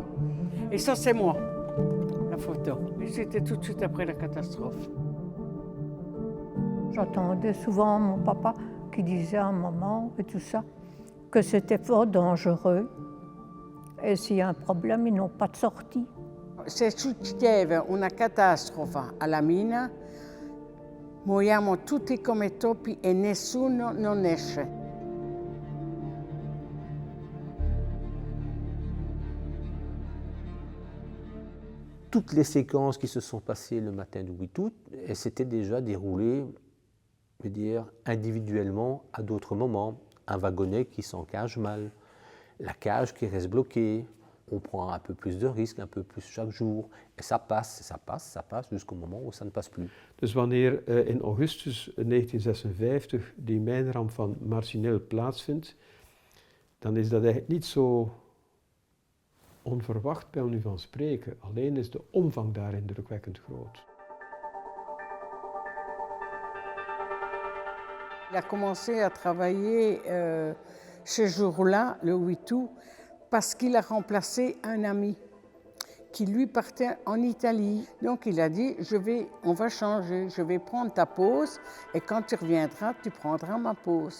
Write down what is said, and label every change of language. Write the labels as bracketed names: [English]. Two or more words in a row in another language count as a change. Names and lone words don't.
[French] Et ça, c'est moi, la photo. C'était tout de suite après la catastrophe. J'entendais souvent mon papa qui disait à maman et tout ça que c'était fort dangereux. Et s'il y a un problème, ils n'ont pas de sortie. [Italian] Se succedeva una catastrofe alla mina, moriamo tutti come topi e nessuno non esce. [French] Toutes les séquences qui se sont passées le matin du 8 août, elles s'étaient déjà déroulées, je veux dire, individuellement à d'autres moments. Un wagonnet qui s'encage mal, la cage qui reste bloquée, on prend un peu plus de risques, un peu plus chaque jour. En ça passe, ça passe, jusqu'au moment où ça ne passe plus. [Dutch] Dus wanneer in augustus 1956 die mijnramp van Marcinelle plaatsvindt, dan is dat eigenlijk niet zo onverwacht bij u van spreken. Alleen is de omvang daar indrukwekkend groot. [French] Il a commencé à travailler ce jour-là, le 8 août, parce qu'il a remplacé un ami qui lui partait en Italie. Donc il a dit, on va changer, je vais prendre ta pause et quand tu reviendras, tu prendras ma pause.